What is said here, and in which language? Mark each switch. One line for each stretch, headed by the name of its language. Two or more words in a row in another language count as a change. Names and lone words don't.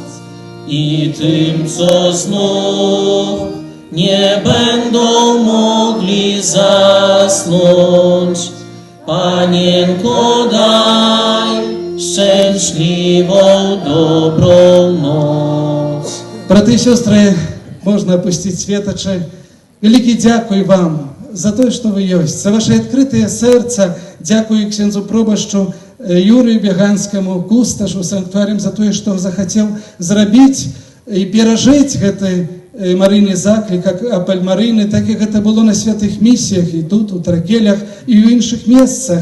Polish: I tym, co znów nie będą mogli zasnąć, Panienko daj szczęśliwą dobrą noc.
Belarusian: Браты і сёстры, можна опусціць светачы. Вялікі дзякуй вам за тое, што вы ёсць, за ваше адкрытае сэрца. Дзякуй ксяндзу пробашчу Юрыю Беганскаму, кусташу санктуарыям за тое, што захацеў зрабіць і перажыць гэты Марыйны заклік, як апель Марыйны, так як гэта было на святых місіях і тут, у Трагелях, і ў іншых месцах.